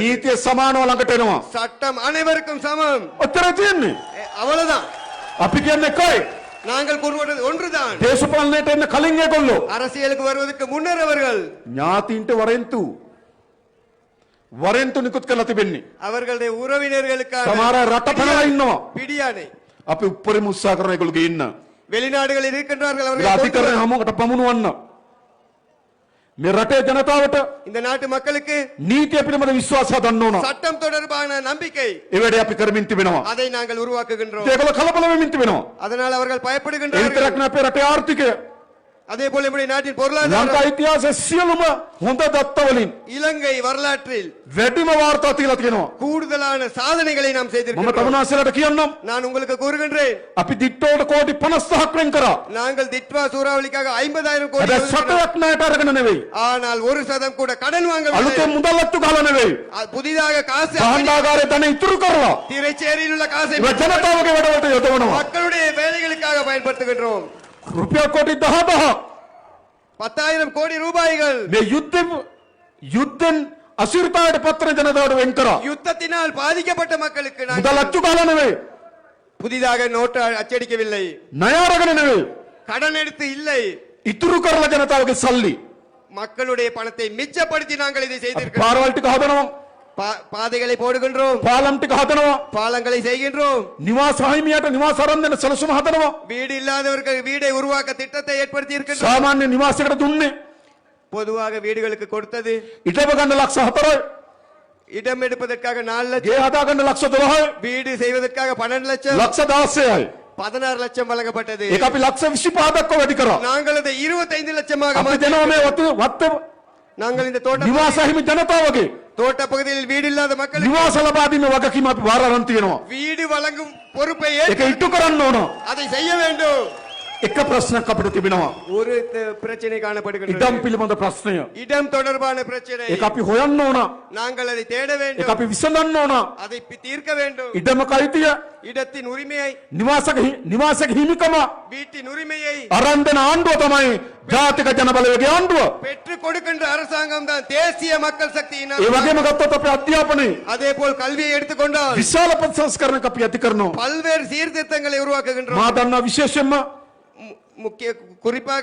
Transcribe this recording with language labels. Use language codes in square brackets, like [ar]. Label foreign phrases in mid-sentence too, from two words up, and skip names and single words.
[si] නීතිය සමානව ළඟට එනවා. [ta] சட்டம் அனைவருக்கும் சமம். [si] ඔච්චර තියෙන්නේ. [ta] அவ்வளவுதான். [si] අපි කියන්නේ එකයි. [ta] நாங்கள் கூறுவது ஒன்றுதான். [si] දේශපාලනයට එන්න කලින් ඒගොල්ලෝ [ta] அரசியலுக்கு வருவதற்கு முன்னர் அவர்கள் [si] ඥාතීන්ට වරෙන්තු නිකුත් කරලා තිබෙන්නේ. [ta] அவர்களுடைய உறவினர்களுக்கான [si] සමහර අය රට පැනලා ඉන්නවා. [ta] பிடியானை [si] අපි උපරිම උත්සාහ කරන ඒගොල්ලෝ ගේන්න. [ta] வெளிநாடுகளில் இருக்கின்றார்கள். [si] ඒ [ta] அவர்கள் [si] අධිකරණය හමුවට පමුණුවන්න. මේ රටේ ජනතාවට [ta] இந்த நாட்டு மக்களுக்கு [si] නීතිය පිළිබඳ විශ්වාසය ගන්න ඕන. [ta] சட்டம் தொடர்பான நம்பிக்கை, [si] ඒ වැඩේ අපි කරමින් තිබෙනවා. [ta] அதை நாங்கள் உருவாக்குகின்றோம். [si] ඒගොල්ලෝ කලබල වෙමින් තිබෙනවා. [ta] அதனால் அவர்கள் [si] ඒ [ta] பயப்படுகின்றார்கள். [si] විතරක් නෙවෙයි අපේ රටේ ආර්ථිකය [ta] அதே போல நம்முடைய நாட்டின் [si] ලංකා [ta] பொருளாதாரம், [si] ඉතිහාසයේ සියලුම හොඳ දත්ත වලින් [ta] இலங்கை வரலாற்றில் [si] වැඩිම වාර්තා තියලා තියෙනවා. [ta] கூடுதலான சாதனைகளை நாம் [si] මම [ta] செய்திருக்கிறோம். [si] තමුනාසලට කියන්නම් [ta] நான் உங்களுக்கு கூறுகின்றேன், [si] අපි දිට්ටෝට කෝටි 50ක් වෙන් කරා. [ta] நாங்கள் திட்வா சூறாவளிக்காக 50,000 கோடி [si] හැබැයි [ta] ஒதுக்கினோம். [si] සතයක් ණයට අරගෙන නෙවෙයි. [ta] ஆனால் 1% கூட கடன் வாங்கவில்லை. [si] අලුතෙන් මුදල් අත්තු ගහලා නෙවෙයි. [ta] புதிதாக காசு [si] භාණ්ඩාගාරයේ ධන ඉතුරු කරලා [ta] திரைச்சேரியில் உள்ள காசை [si] ඒ ජනතාවගේ වැඩවලට යොදවනවා. [ta] மக்களுடைய வேலைகளுக்காக பயன்படுத்துகின்றோம். [si] රුපියල් කෝටි 10,000ක් [ta] 10,000 கோடி ரூபாய்கள் [si] මේ යුද්ධෙන් අසිරතාවට පත්‍රන ජනතාවට වෙන් කරා. [ta] யுத்தத்தினால் பாதிக்கப்பட்ட மக்களுக்கு [si] මුදල් [ta] நாங்கள் [si] අච්චු ගහලා නෙවෙයි. [ta] புதிதாக நோட்டு அச்சடிக்கவில்லை, [si] ණය අරගෙන නෙවෙයි. [ta] கடன் எடுத்து இல்லை, [si] ඉතුරු කරලා ජනතාවගේ සල්ලි [ta] மக்களுடைய பணத்தை மிச்சப்படுத்தி நாங்கள் இதை [si] අපි [ta] செய்திருக்கிறோம். [si] පාරවල් ටික හදනවා. [ta] பாதைகளை போடுகின்றோம், [si] පාලම් ටික හදනවා. [ta] பாலங்களை செய்கின்றோம், [si] නිවාස හිමියට නිවාස අරන් දෙන්න සැලසුම හදනවා. [ta] வீடு இல்லாதவர்கள் வீடை உருவாக்க திட்டத்தை ஏற்படுத்தி இருக்கின்றோம். [si] සාමාන්‍ය නිවාසයකට දුන්නේ [ta] பொதுவாக வீடுகளுக்கு கொடுத்தது [si] ඉඩම ගන්න ලක්ෂ 4යි. [ta] இடம் எடுப்பதற்காக 4 லட்சம், [si] ගේ හදා ගන්න ලක්ෂ 12යි. [ta] வீடு செய்வதற்காக 12 லட்சம், [si] ලක්ෂ 16යි. [ta] 16 லட்சம் வழங்கப்பட்டது. [si] ඒක අපි ලක්ෂ 25ක් වැඩි කරා. [ta] நாங்கள் அதை 25 லட்சமாக [si] අපි දෙනවා මේ වත්ත [ta] நாங்கள் இந்த [si] නිවාස හිමි ජනතාවගේ [ta] தோட்ட பகுதியில் வீடு இல்லாத மக்களுக்கு [si] නිවාස ලබා දීමේ වගකීම අපි වාර අරන් තියෙනවා. [ta] வீடு வழங்கும் பொறுப்பை [si] ඒක ඉටු කරන්න ඕන. [ta] அதை செய்ய வேண்டும். [si] එක ප්‍රශ්නයක් අපිට තිබෙනවා. [ta] ஒரு பிரச்சனை காணப்படுகிறது, [si] ඉඩම් පිළිබඳ ප්‍රශ්නය. [ta] இடம் தொடர்பான பிரச்சனை. [si] ඒක අපි හොයන්න ඕන. [ta] நாங்கள் அதை தேட [si] ඒක [ta] வேண்டும், [si] අපි විසඳන්න ඕන. [ta] அதை தீர்க்க வேண்டும். [si] ඉඩමක අයිතිය, [ta] இடத்தின் உரிமையை, [si] නිවාසක හිමිකම [ta] வீட்டின் உரிமையை [si] අරන් දෙන ආණ්ඩුව තමයි ජාතික ජන බලවේගයේ ආණ්ඩුව. [ta] பெற்றுக் கொடுக்கின்ற அரசாங்கம் தான் தேசிய மக்கள் சக்தியின் [si] ඒ වගේම ගත්තොත් අපේ අධ්‍යාපනයේ [ta] அதே போல் கல்வியை எடுத்துக்கொண்டால் [si] විශාල ප්‍රතිසංස්කරණයක් අපි ඇති කරනවා. [ta] பல்வேறு சீர்திருத்தங்களை உருவாக்குகின்றோம். [si] මා දන්නා විශේෂයෙන්ම [ta] முக்கிய குறிப்பாக